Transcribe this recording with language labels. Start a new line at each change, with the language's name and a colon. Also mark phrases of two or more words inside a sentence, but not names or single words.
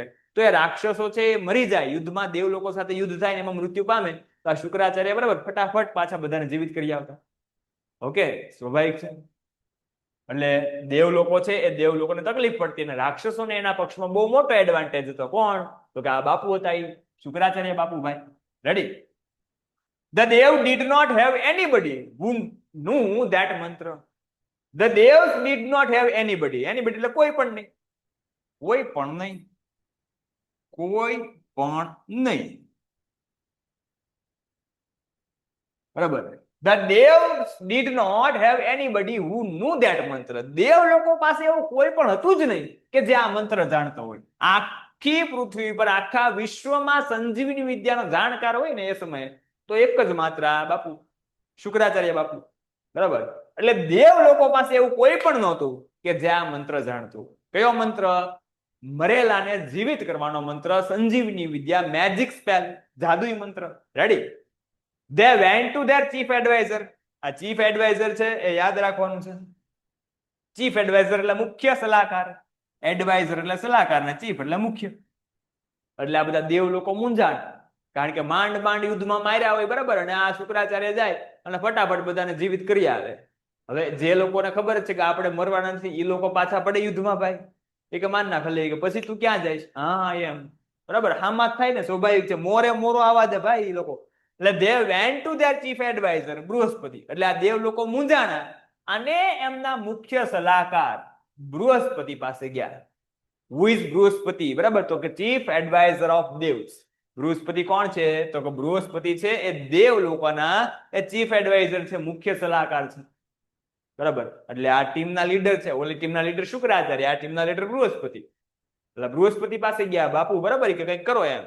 Gujarati: તો એ રાક્ષસો છે એ મરી જાય યુદ્ધમાં, દેવ લોકો સાથે યુદ્ધ થાય ને એમાં મૃત્યુ પામે, તો આ શુક્રાચાર્ય બરાબર ફટાફટ પાછા બધાને જીવિત કરી આવતા. ઓકે, સ્વાભાવિક છે. એટલે દેવ લોકો છે એ દેવ લોકોને તકલીફ પડતી અને રાક્ષસોને એના પક્ષમાં બહુ મોટો એડવાન્ટેજ હતો. કોણ? તો કે આ બાપુ હતા, એ શુક્રાચાર્ય બાપુ ભાઈ. રેડી?
English: The Dev did not have anybody who knew that mantra. The Devs did not have anybody.
Gujarati: Anybody એટલે કોઈ પણ નહીં. કોઈ પણ નહીં. કોઈ પણ નહીં. બરાબર.
English: The Devs did not have anybody who knew that mantra.
Gujarati: દેવ લોકો પાસે એવું કોઈ પણ હતું જ નહીં કે જે આ મંત્ર જાણતો હોય. આખી પૃથ્વી પર, આખા વિશ્વમાં સંજીવની વિદ્યાનો જાણકાર હોય ને એ સમયે તો એક જ માત્ર આ બાપુ, શુક્રાચાર્ય બાપુ. બરાબર, એટલે દેવ લોકો પાસે એવું કોઈ પણ નહોતું કે જે આ મંત્ર જાણતું. કયો મંત્ર? મરેલાને જીવિત કરવાનો મંત્ર, સંજીવની વિદ્યા,
English: magic spell,
Gujarati: જાદુઈ મંત્ર. રેડી?
English: They went to their chief advisor.
Gujarati: આ
English: chief advisor
Gujarati: છે એ યાદ રાખવાનું છે.
English: chief advisor
Gujarati: એટલે મુખ્ય સલાહકાર, એડવાઇઝર એટલે સલાહકાર ને ચીફ એટલે મુખ્ય. એટલે આ બધા દેવ લોકો મૂંઝાણ, કારણ કે માંડ યુદ્ધમાં માર્યા હોય, બરાબર, અને આ શુક્રાચાર્ય જાય અને ફટાફટ બધાને જીવિત કરી આવે. હવે જે લોકોને ખબર છે કે આપણે મરવાના નથી, એ લોકો પાછા પડે યુદ્ધમાં ભાઈ. એ કે માન ના ખલે કે પછી તું ક્યાં જઈશ? હા એમ, બરાબર, હામાં થાય ને, સ્વાભાવિક છે. મોરો આવા દે ભાઈ એ લોકો. એટલે
English: they went to their chief advisor
Gujarati: બૃહસ્પતિ. એટલે આ દેવ લોકો મૂંઝાણા અને એમના મુખ્ય સલાહકાર બૃહસ્પતિ પાસે ગયા.
English: Who is બૃહસ્પતિ?
Gujarati: બરાબર, તો કે
English: chief advisor of Devs.
Gujarati: બૃહસ્પતિ કોણ છે? તો કે બૃહસ્પતિ છે એ દેવ લોકોના એ
English: chief advisor
Gujarati: છે, મુખ્ય સલાહકાર છે. બરાબર, એટલે આ ટીમના લીડર છે. ઓલી ટીમના લીડર શુક્રાચાર્ય, આ ટીમના લીડર બૃહસ્પતિ. એટલે બૃહસ્પતિ પાસે ગયા બાપુ, બરાબર, કે કંઈક કરો એમ.